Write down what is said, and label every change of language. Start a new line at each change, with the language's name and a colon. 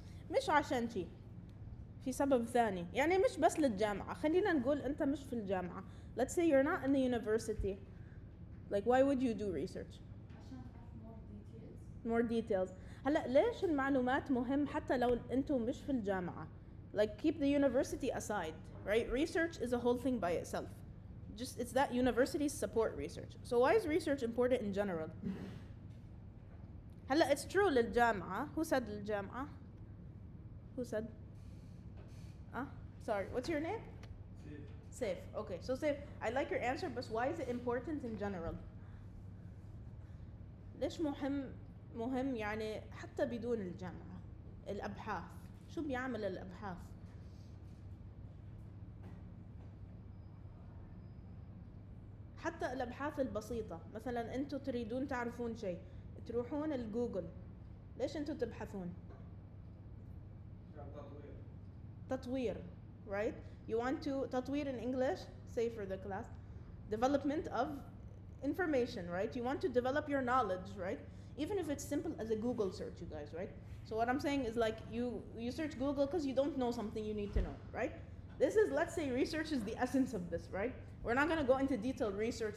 Arabic: مش عشان شي، في سبب ثاني، يعني مش بس للجامعة. خلينا نقول أنت مش في الجامعة.
English: Let's say you're not in the university. Like why would you do research?
Arabic: عشان أعرف
English: more details.
Arabic: هلا ليش المعلومات مهم حتى لو أنتم مش في الجامعة؟
English: Like keep the university aside, right? Research is a whole thing by itself. Just it's that universities support research. So why is research important in general? هلا it's true للجامعة. Who said للجامعة? Who said? Sorry. What's your name? Safe. Okay. So Safe, I like your answer, but why is it important in general?
Arabic: ليش مهم يعني حتى بدون الجامعة؟ الأبحاث. شو بيعمل الأبحاث؟ حتى الأبحاث البسيطة، مثلا أنتوا تريدون تعرفون شيء تروحون الجوجل. ليش أنتوا تبحثون؟ تطوير, right?
English: You want to تطوير in English, say for the class, development of information, right? You want to develop your knowledge, right? Even if it's simple as a Google search, you guys, right? So what I'm saying is like you search Google because you don't know something you need to know, right? This is, let's say, research is the essence of this, right? We're not going to go into detailed research.